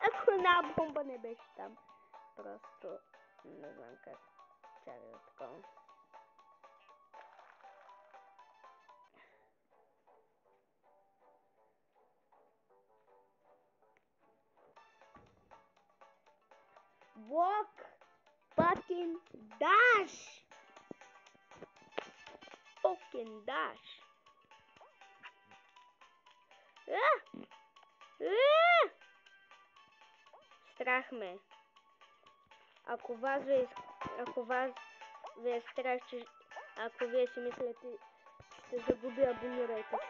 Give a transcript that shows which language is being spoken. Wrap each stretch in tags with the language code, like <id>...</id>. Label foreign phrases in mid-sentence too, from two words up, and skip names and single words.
<bg>Една бомба не беше там. Просто не знам как. Чакай такова.</bg> <en>Walk fucking dash! Fucking dash!</en> <bg>Страх ме. Ако ви е страх, че ако вие си мислите, ще загубя, абонирайте се.</bg>